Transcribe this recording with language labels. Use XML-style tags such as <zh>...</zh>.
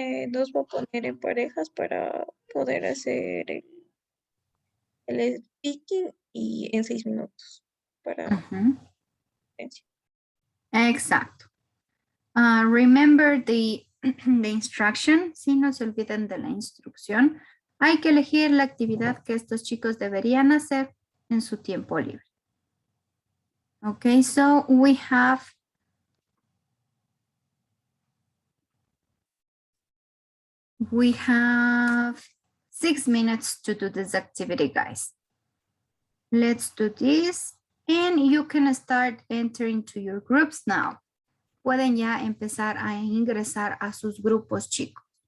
<es>Nos va a poner en parejas para poder hacer el speaking y en 6 minutos para Exacto.</es> <en>Remember the instruction.</en> <es>Si no se olviden de la instrucción. Hay que elegir la actividad que estos chicos deberían hacer en su tiempo libre.</es> <en>Okay, so we have We have 6 minutes to do this activity, guys. Let's do this. And you can start entering to your groups now.</en> <es>Pueden ya empezar a ingresar a sus grupos, chicos.</es>